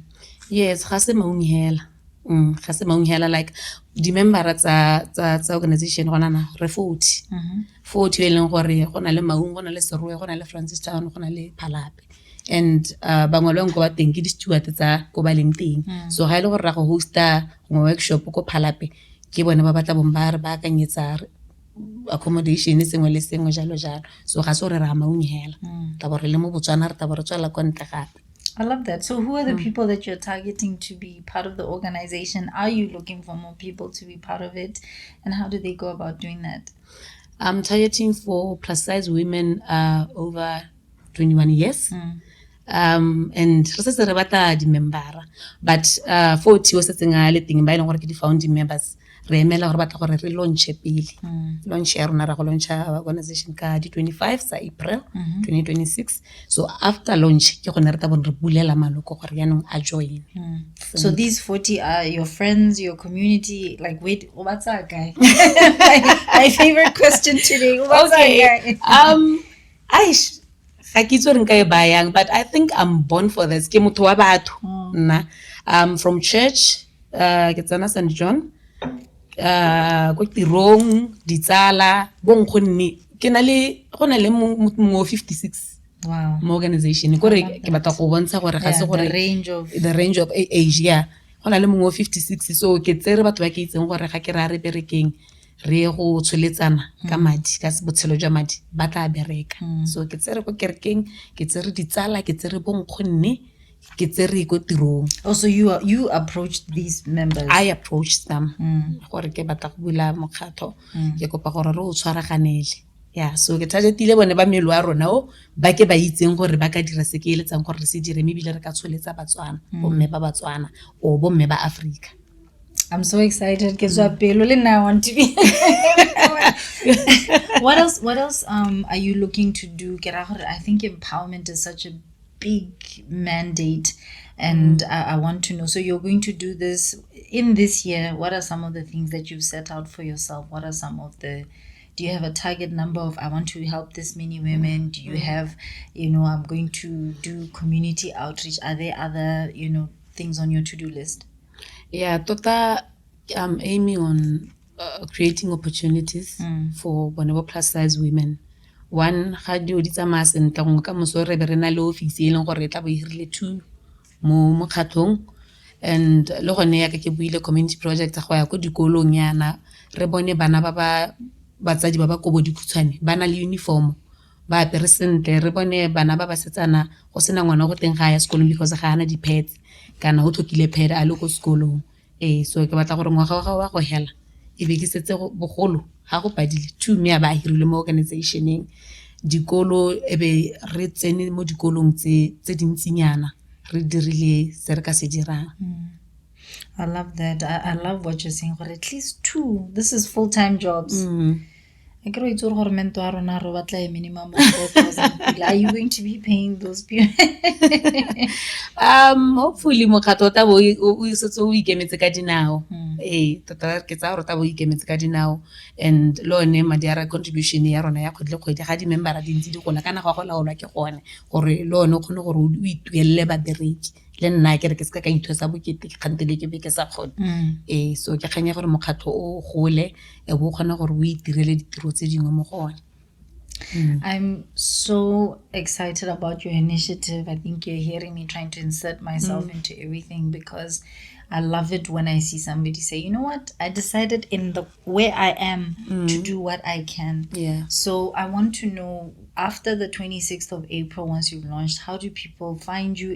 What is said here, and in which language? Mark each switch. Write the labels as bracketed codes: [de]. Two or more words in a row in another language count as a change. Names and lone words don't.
[en] Yes, [tn] gase Maung hela like di member tsa organization gona na re 40 e leng gore gona le Maung, gona le Serowe, gona le Francistown, gona le Phalape, and bangolong go ba teng ke di steward tsa go ba leng teng. So ga ile gore ra go hosta go workshop ko Phalape ke bone ba batla bomba re ba kanyetsa accommodation sengwe le sengwe jalo. So ga se re ra Maung hela ta bo re le mo Botswana re ta bo re tswela kwa ntle gape. [en] I love that. So who are the people that you're targeting to be part of the organization? Are you looking for more people to be part of it? And how do they go about doing that? I'm targeting for plus size women over 21 years. [tn] And re se re batla di member, but 40 o setse nga le teng ba ile gore ke di [en] founding members [tn] re emela gore batla gore re launch pele. Launch ya rona ra go [en] launch organization [tn] ka di 25 sa April 2026. So after launch ke gone re ta bona re bulela maloko gore yanong a join. [en] So these 40 are your friends, your community. Like, wait, what's that guy? my favorite question today. What's that guy? But I think I'm born for this. [tn] Ke motho wa batho nna. [en] From church [tn] ke tsana St. John go tirong ditsala bonkgonne ke na le gona le mo 56. [en] Wow. [tn] Mo organization gore ke batla go bontsha gore ga se gore [en] the range of age. Yeah, [tn] gona le mo 56. So ke tsere batho ba ke itseng gore ga ke ra re berekeng re go tshweletsana ka madi ka botshelo jwa madi ba tla bereka. So ke tsere go kerekeng, ke tsere ditsala, ke tsere bonkgonne, ke tsere go tirong. [en] Also, you approached these members? I approached them [tn] gore ke batla go bula mokgatho ke kopa gore re o tshwaraganele. Yeah, so ke targetile bone ba melo a rona o ba ke ba itseng gore ba ka dira se ke eletsang gore re se dire mme bile re ka tsholetsa Batswana, bomme ba Batswana o bomme ba Africa. [en] I'm so excited because I want to be. What else are you looking to do? I think empowerment is such a big mandate, and I want to know. So you're going to do this in this year. What are some of the things that you've set out for yourself? What are some of the Do you have a target number of, I want to help this many women? Do you have, I'm going to do community outreach? Are there other, things on your to-do list? Yeah, tota, I'm aiming on creating opportunities for whenever plus size women. One, [tn] ga di di tsamaya sentle gongwe ka moso re be re na le office e leng gore e tla bo e hirile 2 mo mokgatlhong, and le gone ya ke buile [en] community project [tn] go ya ko dikolong yana re bone bana ba batsadi ba ba kobo dikhutshwane ba na le uniform ba apere sentle, re bone bana ba basetsana go sena ngwana go teng ga ya sekolong because ga ana di-pads kana go tlhokile pad a le ko sekolong. So ke batla gore ngwaga wa go hela e be ke setse bogolo ga go padile 2 mme ba hirile mo organizationeng dikolo e be re tsene mo dikolong tse dintsinyana re dirile se re ka se dirang. [en] I love that. I love what you're saying. But at least 2. This is full-time jobs. I creo it's all minimum of 4,000. Are you going to be paying those people? [tn] Hopefully mokgatlo ta bo o setse o ikemetse ka dinao. Tota ke tsa gore ta bo ikemetse ka dinao, and lo ne madi a contribution ya rona ya kgwedi ga di member a dintsi di gola kana go laolwa ke gone gore lo ne o kgone gore o ituelle ba bereki le nna ke re ke se ka ithosa bokete candidly ke be ke sa kgone. So ke kganya gore mokgatlo o gole e bo kgona gore o itirele ditiro tse dingwe mo gone. [en] I'm so excited about your initiative. I think you're hearing me trying to insert myself into everything, because I love it when I see somebody say, you know what, I decided in the where I am to do what I can. Yeah. So I want to know, after the 26th of April, once you've launched, how do people find you?